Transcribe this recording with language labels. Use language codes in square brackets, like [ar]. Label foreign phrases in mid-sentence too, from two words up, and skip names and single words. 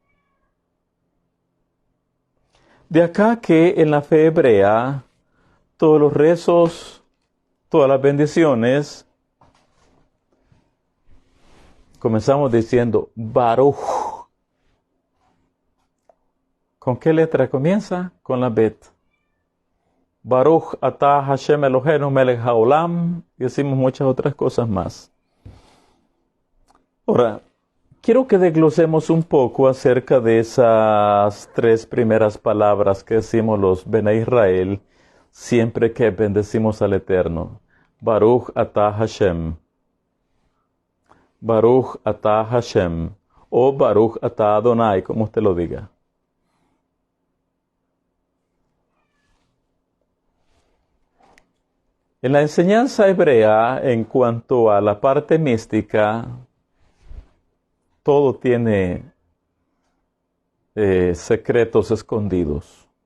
[es] De acá que en la fe hebrea, todos los rezos, todas las bendiciones, comenzamos diciendo Baruch. ¿Con qué letra comienza? Con la Bet. [he] ברוך אתה השם אלוהינו מלך העולם, [es] y decimos muchas otras cosas más. Ahora, quiero que desglosemos un poco acerca de esas 3 primeras palabras que decimos los [he] בני ישראל [es] siempre que bendecimos al Eterno. [he] ברוך אתה השם. ברוך אתה השם. O ברוך אתה אדוני, [es] como usted lo diga. En la enseñanza hebrea, en cuanto a la parte mística, todo tiene secretos escondidos.